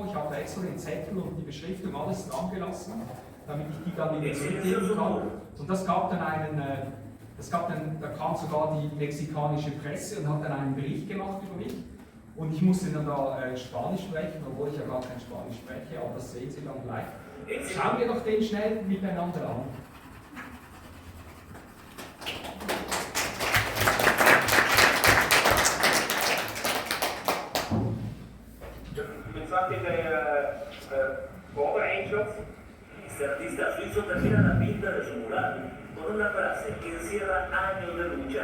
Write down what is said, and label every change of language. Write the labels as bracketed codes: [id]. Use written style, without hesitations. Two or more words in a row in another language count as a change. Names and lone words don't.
[de] Ich habe da extra den Zettel und die Beschriftung alles dran gelassen, damit ich die dann wieder zurückgeben kann. Und da kam sogar die mexikanische Presse und hat dann einen Bericht gemacht über mich. Und ich musste dann da Spanisch sprechen, obwohl ich ja gar kein Spanisch spreche, aber das sehen Sie dann gleich. Schauen wir doch den schnell miteinander an. Pensate Pobre Angels. [es] Este artista suizo termina la pinta de su mural con una frase que encierra años de lucha.